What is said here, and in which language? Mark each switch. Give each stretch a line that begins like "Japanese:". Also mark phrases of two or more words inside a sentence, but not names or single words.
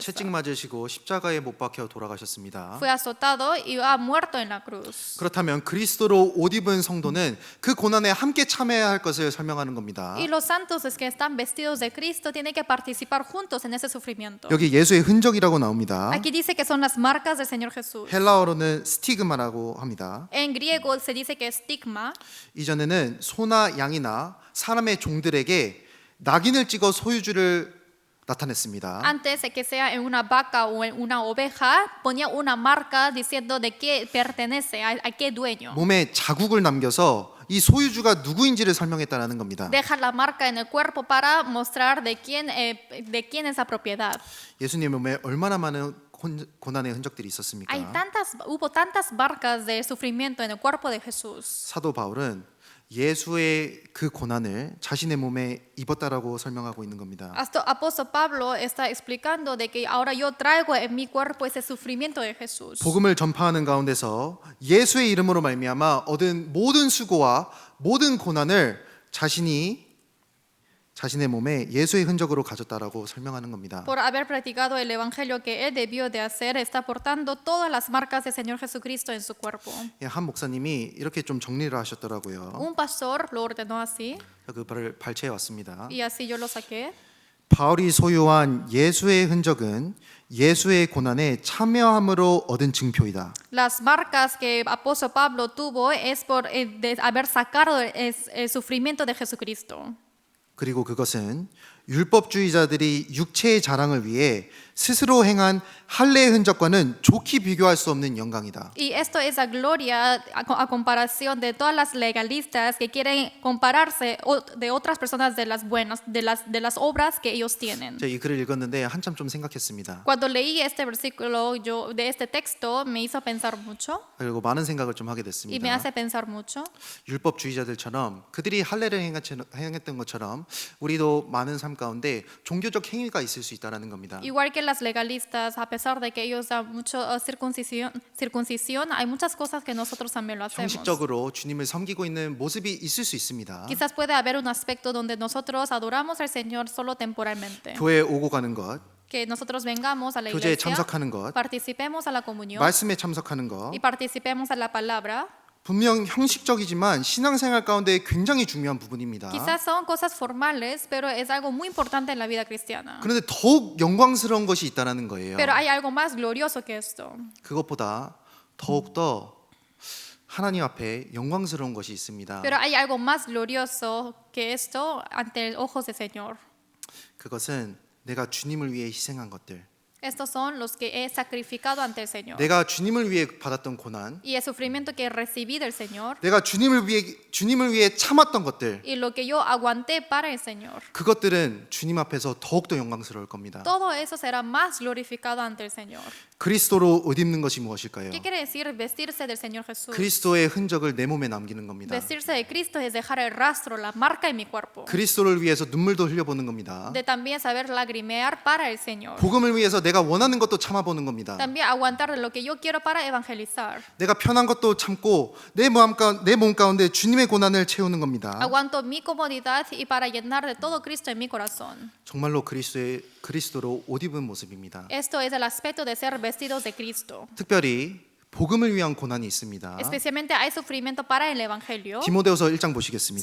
Korean: 채찍 맞으시고 십자가에 못 박혀 돌아가셨습니다.
Spanish: Fue azotado y ha muerto en la cruz.
Korean: 그렇다면 그리스도로 옷 입은 성도는 그 고난에 함께 참여해야 할 것을 설명하는 겁니다.
Spanish: Y los santos es que están vestidos de Cristo tienen que participar juntos en ese sufrimiento.
Korean: 여기 예수의 흔적이라고 나옵니다.
Spanish: Aquí dice que son las marcas del Señor Jesús.
Korean: 헬라어로는 스티그마라고 합니다.
Spanish: En griego se dice que es estigma.
Korean: 이전에는 소나 양이나 사람의 종들에게 낙인을 찍어 소유주를 나타냈습니다.
Spanish: Antes de que sea en una vaca o en una oveja, ponía una marca diciendo de qué pertenece, a qué dueño.
Korean: 몸에 자국을 남겨서 이 소유주가 누구인지를 설명했다라는 겁니다.
Spanish: Deja la marca en el cuerpo para mostrar de quién es la propiedad.
Korean: 예수님의 몸에 얼마나 많은 고난의 흔적들이 있었습니까?
Spanish: Hubo tantas marcas de sufrimiento en el cuerpo de Jesús.
Korean: 사도 바울은 예수의 그 고난을 자신의 몸에 입었다라고 설명하고 있는 겁니다.
Spanish: Hasta apóstol Pablo está explicando de que ahora yo traigo en mi cuerpo ese sufrimiento de Jesús.
Korean: 복음을 전파하는 가운데서 예수의 이름으로 말미암아 얻은 모든 수고와 모든 고난을 자신의 몸에 예수의 흔적으로 가졌다라고 설명하는 겁니다.
Spanish: Por haber practicado el evangelio que él debió de hacer, está portando todas las marcas del Señor Jesucristo en su cuerpo.
Korean: 한 목사님이 이렇게 좀 정리를 하셨더라고요.
Spanish: Un pastor lo ordenó así
Korean: 그 발을 발췌해 왔습니다.
Spanish: y así yo lo saqué.
Korean: 바울이 소유한 예수의 흔적은 예수의 고난에 참여함으로 얻은 증표이다.
Spanish: Las marcas que apóstol Pablo tuvo es por de haber sacado el sufrimiento de Jesucristo.
Korean: 그리고 그것은 율법주의자들이 육체의 자랑을 위해 스스로 행한 할례의 흔적과는 좋게 비교할 수 없는 영광이다.
Spanish: Y esto es la gloria a comparación de todas las legalistas que quieren compararse de otras personas de las buenas, de las obras que ellos tienen.
Korean: 제가 이 글을 읽었는데 한참 좀 생각했습니다.
Spanish: Cuando leí este versículo de este texto me hizo pensar mucho
Korean: 그리고 많은 생각을 좀 하게
Spanish: y me
Korean: 됐습니다.
Spanish: hace pensar mucho.
Korean: 율법주의자들처럼 그들이 할례를 행했던 것처럼 우리도 많은 삶 가운데 종교적 행위가 있을 수 있다라는 겁니다.
Spanish: Igual que las legalistas, a pesar de que ellos dan mucho circuncisión, hay muchas cosas que nosotros también lo hacemos.
Korean: 형식적으로 주님을 섬기고 있는 모습이 있을 수 있습니다.
Spanish: Quizás puede haber un aspecto donde nosotros adoramos al Señor solo temporalmente.
Korean: 교회에 오고 가는 것,
Spanish: Que nosotros vengamos a la
Korean: 교제에
Spanish: iglesia,
Korean: 참석하는 것,
Spanish: participemos a la comunión
Korean: 말씀에 참석하는 것,
Spanish: y participemos a la palabra.
Korean: 분명 형식적이지만 신앙생활 가운데 굉장히 중요한 부분입니다.
Spanish: Quizás son cosas formales, pero es algo muy importante en la vida cristiana.
Korean: 그런데 더욱 영광스러운 것이 있다는 거예요.
Spanish: Pero hay algo más glorioso que esto.
Korean: 그것보다 더욱더 하나님 앞에 영광스러운 것이 있습니다.
Spanish: Pero hay algo más glorioso que esto ante los ojos del Señor.
Korean: 그것은 내가 주님을 위해 희생한 것들,
Spanish: Estos son los que he sacrificado ante el Señor.
Korean: 내가 주님을 위해 받았던 고난,
Spanish: Y el sufrimiento que recibí del Señor
Korean: 내가 주님을 위해 참았던 것들,
Spanish: y lo que yo aguanté para el Señor.
Korean: 그것들은 주님 앞에서 더욱더 영광스러울 겁니다.
Spanish: Todo eso será más glorificado ante el Señor.
Korean: 그리스도로 옷 입는 것이 무엇일까요?
Spanish: ¿Qué quiere decir vestirse del Señor Jesús?
Korean: 그리스도의 흔적을 내 몸에 남기는 겁니다.
Spanish: Vestirse de Cristo es dejar el rastro, la marca en mi cuerpo.
Korean: 그리스도를 위해서 눈물도 흘려보는 겁니다.
Spanish: De también saber lagrimear para el Señor.
Korean: 복음을 위해서 내가 원하는 것도 참아보는 겁니다.
Spanish: También aguantar lo que yo quiero para evangelizar.
Korean: 내가 편한 것도 참고 내 몸 가운데 주님의 고난을 채우는 겁니다.
Spanish: Aguanto mi comodidad y para llenar de todo Cristo en mi corazón.
Korean: 정말로 그리스도로 옷 입은 모습입니다.
Spanish: Esto es el aspecto de ser vestidos de Cristo.
Korean: 특별히 복음을 위한 고난이 있습니다.
Spanish: Especialmente hay sufrimiento para el evangelio.
Korean: 디모데후서 1장 보시겠습니다.